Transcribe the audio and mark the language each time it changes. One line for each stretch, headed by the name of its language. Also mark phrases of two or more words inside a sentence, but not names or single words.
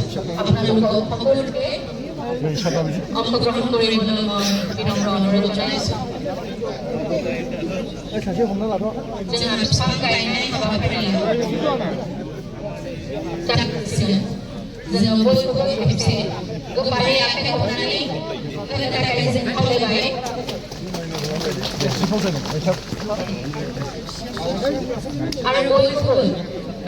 Assamese: আপোনালোকক সকলোকে অংশগ্ৰহণ কৰিবলৈ মই বিনম্ৰ অনুৰোধ জনাইছোঁ।
Bodo: जोंहा बिफां गायनाय हाबाफारियाव जागासिनो। जोङो बयखौबो खेबसे गोबारै आखाइ खबनानै होनो थाखाय जों खावलायबाय। आरो बयखौबो बे